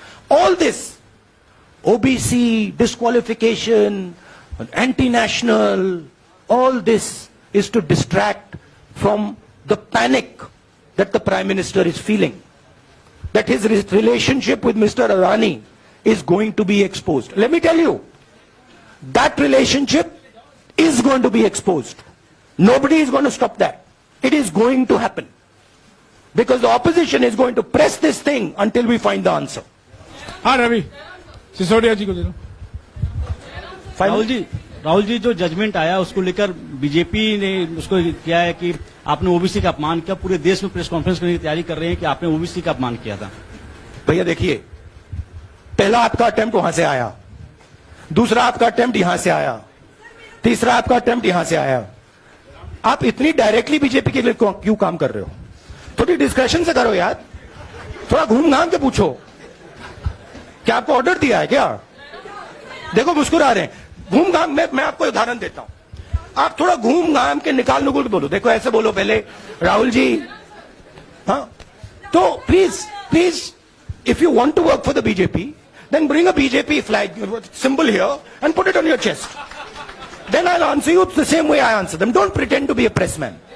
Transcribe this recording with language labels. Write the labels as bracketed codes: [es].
[en] All this, OBC, disqualification, anti-national, all this is to distract from the panic that the Prime Minister is feeling, that his relationship with Mr. Adani is going to be exposed. Let me tell you, that relationship is going to be exposed. Nobody is going to stop that. It is going to happen. Because the opposition is going to press this thing until we find the answer. [hi] हाँ रवि सिसोदिया जी को दे दो। राहुल जी जो judgement आया उसको लेकर BJP ने उसको किया है कि आपने ओबीसी का अपमान किया, पूरे देश में प्रेस कॉन्फ्रेंस करने की तैयारी कर रहे हैं कि आपने ओबीसी का अपमान किया था। भैया देखिए, पहला आपका अटेम्प्ट वहां से आया, दूसरा आपका अटेम्प्ट यहां से आया, तीसरा आपका अटेम्प्ट यहां से आया। आप इतनी डायरेक्टली बीजेपी के लिए क्यों काम कर रहे हो? थोड़ी डिस्कशन से करो यार, थोड़ा घूम घाम के पूछो। क्या आपको ऑर्डर दिया है क्या? देखो मुस्कुरा रहे हैं। घूम घाम मैं आपको उदाहरण देता हूं। आप थोड़ा घूम घाम के निकाल नुकुल के बोलो। देखो ऐसे बोलो पहले, राहुल जी, हाँ तो please [en] if you want to work for the BJP, then bring a BJP flag symbol here and put it on your chest. Then I'll answer you the same way I answer them. Don't pretend to be a pressman.